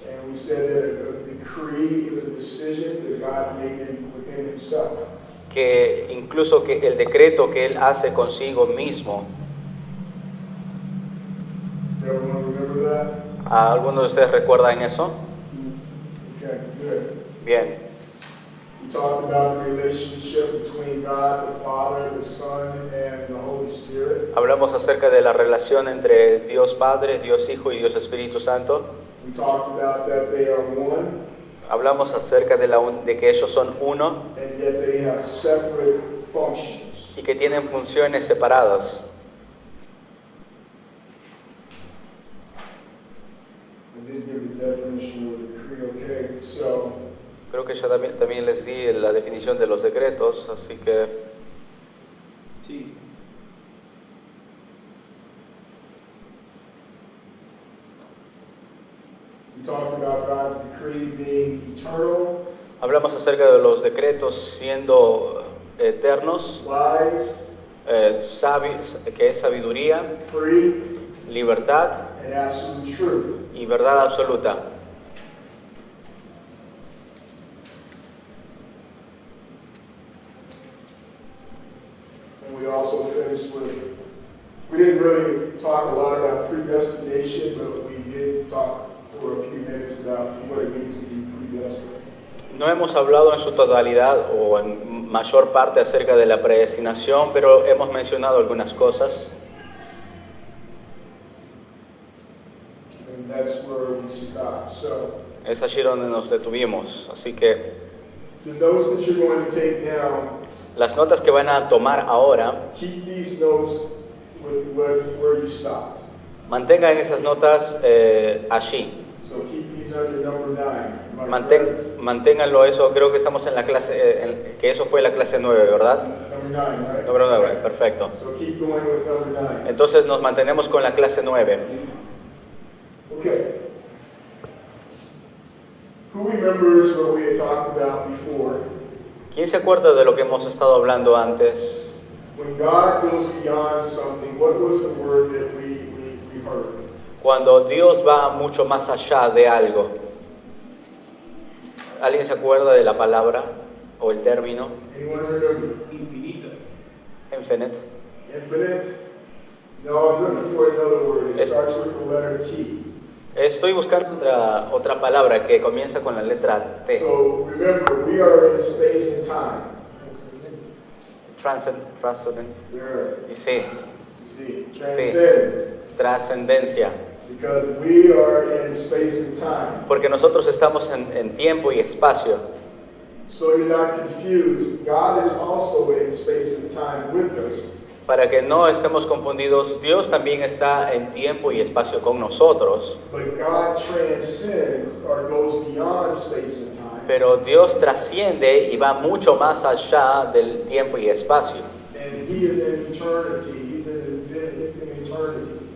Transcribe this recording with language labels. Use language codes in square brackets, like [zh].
[en] and we said that a decree is a decision that God made within Himself. [es] que incluso que el decreto que Él hace consigo mismo. [en] Does everyone remember that? [es] ¿Alguno de ustedes recuerdan eso? [en] Okay, good. [es] Bien. [en] We talked about the relationship between God, the Father, the Son, and the Holy Spirit. [es] Hablamos acerca de la relación entre Dios Padre, Dios Hijo y Dios Espíritu Santo. [en] We talked about that they are one, [es] Hablamos acerca de que ellos son uno [en] and yet they have separate functions. [es] y que tienen funciones separadas. [en] I did give the definition of a decree, okay, so [es] Creo que ya también les di la definición de los decretos, así que T. [en] We talked about God's decree being eternal, [es] hablamos acerca de los decretos siendo eternos, [en] wise, [es] que es sabiduría, [en] free, [es] libertad [en] and absolute truth. [es] y verdad absoluta. [en] And we also finished with, we didn't really talk a lot about predestination, but we did talk for a few minutes about what it means to be predestined. [es] No hemos hablado en su totalidad o en mayor parte acerca de la predestinación, pero hemos mencionado algunas cosas. [en] And that's where we stop. So, [es] Es allí donde nos detuvimos. Así que [en] the notes that you're going to take down, [es] las notas que van a tomar ahora, [en] keep these notes with where you stopped. [es] mantengan esas notas allí. [en] So keep these under number 9. Am I correct? [es] Manténganlo eso, creo que estamos en la clase, que eso fue la clase 9, ¿verdad? [en] Number 9, right? [es] Número 9, perfecto. [en] So keep going with number 9. Entonces nos mantenemos con la clase 9. Okay. Who remembers what we had talked about before? [es] ¿Quién se acuerda de lo que hemos estado hablando antes? [en] When God goes beyond something, what was the word that we heard? [es] Cuando Dios va mucho más allá de algo. ¿Alguien se acuerda de la palabra o el término? [en] Anyone remember? [es] Infinito. [en] Infinite. Infinite? No, I'm looking for another word. It [es] Es- [en] starts with the letter T. [es] Estoy buscando otra palabra que comienza con la letra T. [en] So remember, we are in space and time. Transcendent. There, [es] Y sí, [en] you see, transcends. [es] trascendencia. [en] Because we are in space and time. [es] Porque nosotros estamos en tiempo y espacio. [en] So you're not confused. God is also in space and time with us. [es] Para que no estemos confundidos, Dios también está en tiempo y espacio con nosotros. [en] But God transcends or goes beyond space and time. [es] Pero Dios trasciende y va mucho más allá del tiempo y espacio. [en] And He is in eternity. He's in eternity.